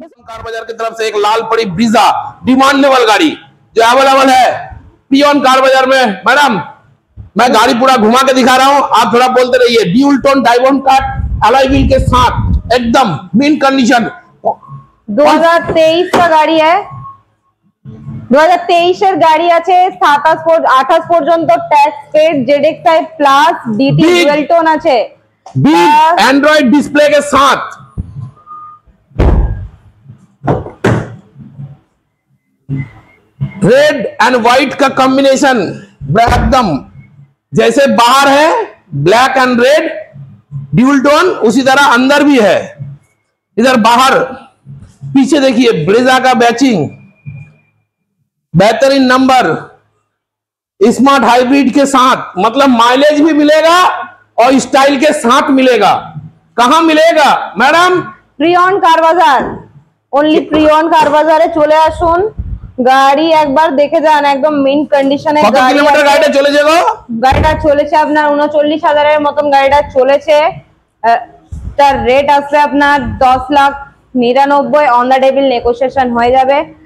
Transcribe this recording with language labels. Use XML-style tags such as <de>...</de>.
<hi>Car बाजार की तरफ से एक लाल पड़ी ब्रीजा डिमांडेबल गाड़ी जो अवेलेबल है पियन कार बाजार में। मैडम मैं गाड़ी पूरा घुमा के दिखा रहा हूँ, आप थोड़ा बोलते रहिए। Dual tone diamond cut alloy wheel के साथ एकदम मिन कंडीशन। 2023 का गाड़ी है,</hi> <bn>2023 এর গাড়ি আছে। 28 পর্যন্ত tax paid, ZXi plus, DT dual tone আছে,</bn> <hi>बिग एंड्रॉइड डिस्प्ले के साथ। रेड एंड व्हाइट का कॉम्बिनेशन एकदम जैसे बाहर है black and red dual tone, उसी तरह अंदर भी है। इधर बाहर पीछे देखिए ब्रेजा का बैचिंग, बेहतरीन नंबर, स्मार्ट हाइब्रिड के साथ, मतलब माइलेज भी मिलेगा और स्टाइल के साथ मिलेगा। कहां मिलेगा मैडम?</hi> <bn>প্রিয়ন কার বাজার, অনলি প্রিয়ন কার বাজারে চলে আসুন, গাড়ি একবার দেখে যান, একদম মিন কন্ডিশনে কত গাড়ি। কিলোমিটার গাড়িটা চলে যাবে? গাড়িটা চলেছে আপনার 39,000-এর মতন গাড়িটা চলেছে। তার রেট আসবে আপনার 10,99,000, অন দা টেবিল নেগোসিয়েশন হয়ে যাবে।</bn>